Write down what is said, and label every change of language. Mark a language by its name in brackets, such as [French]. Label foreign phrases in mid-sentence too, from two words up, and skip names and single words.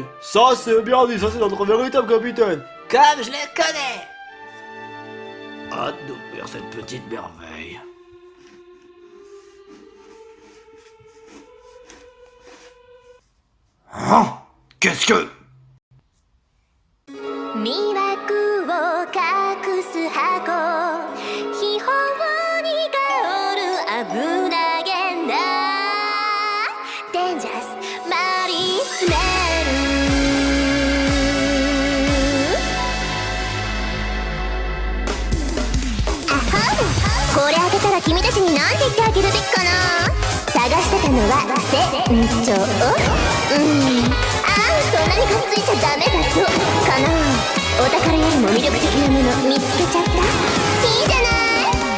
[French] Ça c'est bien dit, ça c'est notre véritable capitaine. Comme je le connais! Hâte d'ouvrir cette petite merveille. Hein? Qu'est-ce que... [Japanese] 魅惑を隠す箱秘宝に香る危なげなデンジャラスマリスメルアホこれ開けたら君たちに何て言ってあげるべきかな探してたのは船長そんなにくっついちゃダメだぞかなお宝よりも魅力的なもの見つけちゃったいいじゃない